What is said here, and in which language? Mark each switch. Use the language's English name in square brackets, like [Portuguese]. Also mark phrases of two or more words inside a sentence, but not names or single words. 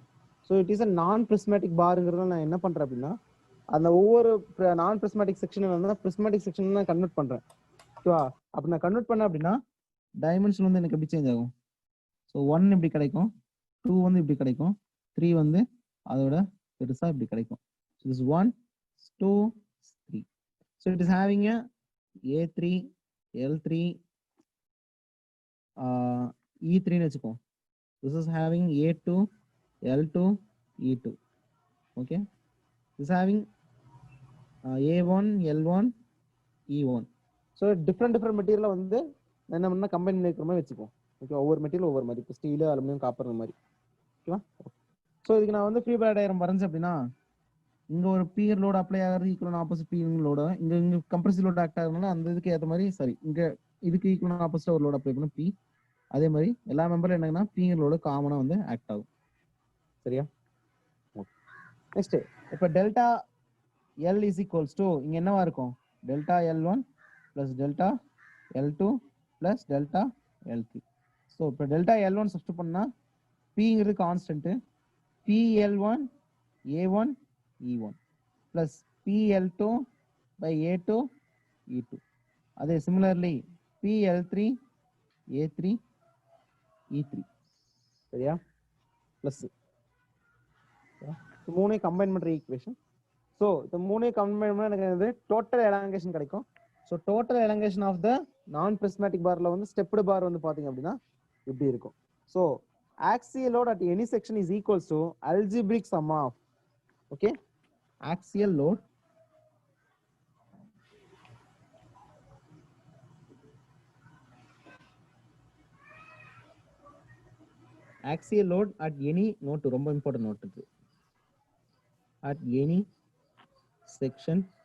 [English] so it is a non prismatic [Tamil] பார்ங்கிறத நான் என்ன பண்றேன் அப்படின்னா, அந்த ஒவ்வொரு [English] non prismatic section [Tamil] வந்து [English] prismatic section [Tamil] நான் கன்வெர்ட் பண்றேன். ஓகேவா? அப்படி நான் கன்வெர்ட் பண்ணேன் அப்படின்னா டைமென்ஷன் வந்து எனக்கு எப்படி சேஞ்ச் ஆகும்? ஸோ 1 இப்படி கிடைக்கும், 2 வந்து இப்படி கிடைக்கும், 3 வந்து அதோட பெருசா இப்படி கிடைக்கும். [English] so this 1 2 3. so it is having a A3 L3 E3 னு வச்சுக்கோ. this is having A2 L2 E2. okay, this is having A1 L1 E1. [Tamil] so [English] different material [Tamil] வந்து என்ன பண்ணா கம்பைன் பண்ணி இருக்கிற மாதிரி வச்சுப்போம். ஓகே, ஒவ்வொரு மெட்டீரியல் ஒவ்வொரு மாதிரி, இப்போ ஸ்டீல், அலுமினியம், காப்பர் மாதிரி. ஓகேவா? ஸோ இதுக்கு நான் வந்து [English] free body diagram [Tamil] வரைஞ்சேன் அப்படின்னா, இங்க ஒரு [English] pure load apply [Tamil] ஆகிறது [English] equal opposite pure load, [Tamil] இங்க [English] compressive load act [Tamil] ஆகுதுனால அந்த இதுக்கு ஏற்ற மாதிரி சரி, இங்க இதுக்கு [English] equal opposite [Tamil] ஒரு [English] load apply [Tamil] பண்ணணும் பி. அதே மாதிரி எல்லா மெம்பரும் என்னன்னா பியர் லோட காமனா வந்து ஆக்ட் ஆகும். சரியா? நெக்ஸ்ட் இப்போ [English] delta L is equals to [Tamil] இங்க என்னவா இருக்கும்? [English] delta L1 plus delta L2 plus delta L3. [Tamil] ஸோ இப்போ [English] delta L1 [Tamil] சப்ஸ்டிட் பண்ணா பிங்கிறது கான்ஸ்டன்ட், [English] PL1 A1 E1 plus PL2 by A2 E2. அதே similarly PL3 A3 E3. [Tamil] சரியா? பிளஸ் மூணே கம்பைன் பண்ற ஈக்குவேஷன். ஸோ இந்த மூணே கம்பைன் பண்ணா எனக்கு வந்து [English] total elongation [Tamil] கிடைக்கும். ஸோ [English] total elongation of the non prismatic [Tamil] பார்ல வந்து [English] stepped bar [Tamil] வந்து பாத்தீங்க அப்படின்னா இப்படி இருக்கும். [English] ஸோ axial load at any section is equals to algebraic sum of, okay, axial load at any note, ரொம்ப important note இது, at any section